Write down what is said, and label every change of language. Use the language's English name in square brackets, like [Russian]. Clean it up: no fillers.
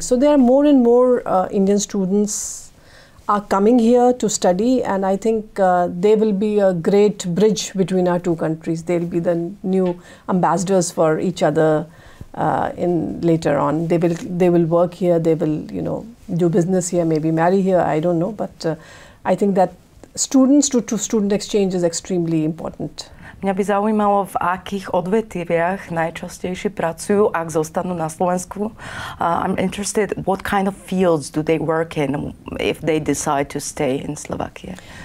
[English] So there are more and more Indian students are coming here to study, and I think they will be a great bridge between our two countries. They will be the new ambassadors for each other later on. They will work here, they will do business here, maybe marry here, I don't know, but I think that students to student exchange is extremely important. [Slovak] Mňa by zaujímalo, v akých odvetviach najčastejšie pracujú, ak zostanú na Slovensku. [English] I'm interested, what kind of fields do they work in if they decide to stay in Slovakia?